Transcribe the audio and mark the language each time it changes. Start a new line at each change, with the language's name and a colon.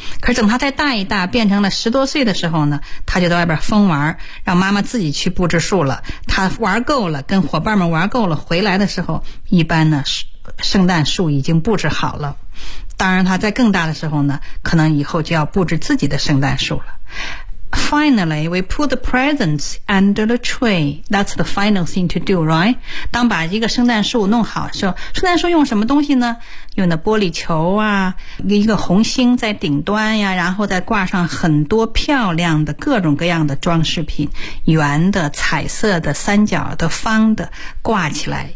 Chinese: 可是等他再大一大，变成了十多岁的时候呢，他就在外边疯玩，让妈妈自己去布置树了。他玩够了，跟伙伴们玩够了，回来的时候，一般呢，圣诞树已经布置好了。当然他在更大的时候呢，可能以后就要布置自己的圣诞树了。
English: Finally, we put the presents under the tree. That's the final thing to do, right?
Chinese: 当把一个圣诞树弄好，说圣诞树用什么东西呢？用的玻璃球啊，一个红星在顶端呀，然后再挂上很多漂亮的各种各样的装饰品，圆的、彩色的、三角的、方的，挂起来。